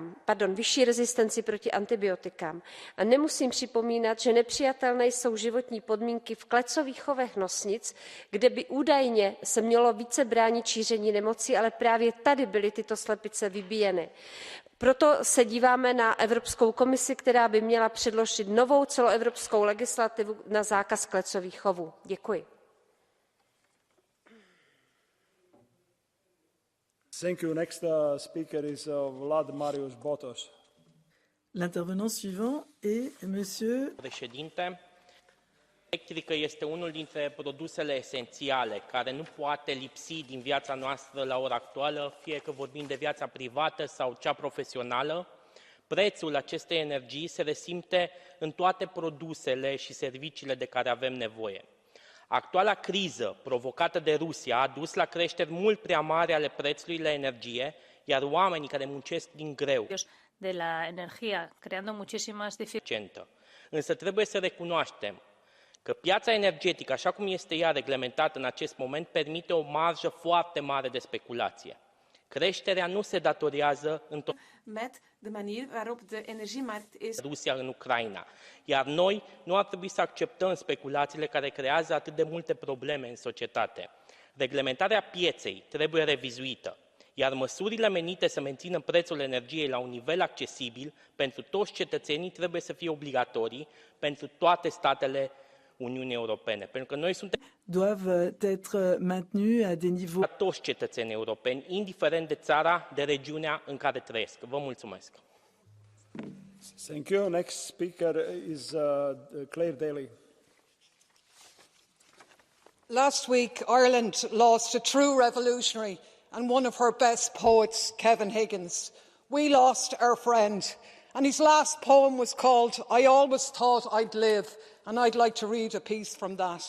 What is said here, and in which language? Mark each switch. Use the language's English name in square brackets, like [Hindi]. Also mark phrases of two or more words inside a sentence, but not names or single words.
[Czech] A nemusím připomínat, zapomínat, že nepřijatelné jsou životní podmínky v klecových chovech nosnic, kde by údajně se mělo více bránit šíření nemocí, ale právě tady byly tyto slepice vybíjeny. Proto se díváme na Evropskou komisi, která by měla předložit novou celoevropskou legislativu na zákaz klecových chovů. Děkuji. [English] Thank you. Next speaker is Vlad Marius Botos. [French] L'intervenant suivant est Monsieur. [Romanian] Președinte, electrică este unul dintre produsele esențiale care nu poate lipsi din viața noastră la ora actuală, fie că vorbim de viața privată sau cea profesională. Prețul acestei energii se resimte în toate produsele și serviciile de care avem nevoie. Actuala criză provocată de Rusia a dus la creșteri mult prea mari ale prețului la energie, iar oamenii care muncesc din greu [Spanish] de la energía, creando muchísimas dificultades. [Romanian] Însă trebuie să recunoaștem că piața energetică, așa cum este ea reglementată în acest moment, permite o marjă foarte mare de speculație. Creșterea nu se datorează [Dutch] met de manier waarop de energiemarkt is [Romanian] Rusia în Ucraina, iar noi nu ar trebui să acceptăm speculațiile care creează atât de multe probleme în societate. Reglementarea pieței trebuie revizuită, iar măsurile menite să mențină prețul energiei la un nivel accesibil pentru toți cetățenii trebuie să fie obligatorii pentru toate statele Uniunii Europene, pentru că noi suntem [French] doivent être maintenus à des niveaux. [Romanian] Toți cetățenii europeni, indiferent de țara, de regiunea în care trăiesc. Vă mulțumesc. [English] Thank you. Next speaker is Claire Daly. Last week, Ireland lost a true revolutionary and one of her best poets, Kevin Higgins. We lost our friend, and his last poem was called I Always Thought I'd Live, and I'd like to read a piece from that.